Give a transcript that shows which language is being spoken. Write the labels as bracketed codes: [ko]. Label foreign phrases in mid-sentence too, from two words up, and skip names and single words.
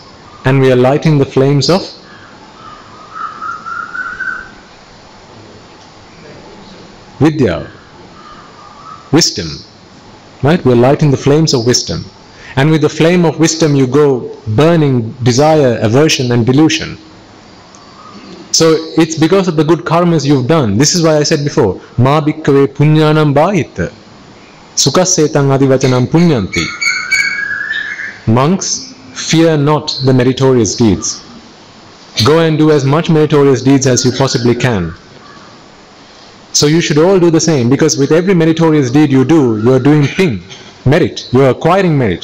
[en] And we are lighting the flames of Vidya. Wisdom. Right? We are lighting the flames of wisdom. And with the flame of wisdom you go burning desire, aversion and delusion. So it's because of the good karmas you've done. This is why I said before, [pi] Ma bhikkave punyanam bhahita sukhasetang adivachanam punyanti. [en] Monks, fear not the meritorious deeds. Go and do as much meritorious deeds as you possibly can. So you should all do the same, because with every meritorious deed you do, you are doing thing, merit, you are acquiring merit.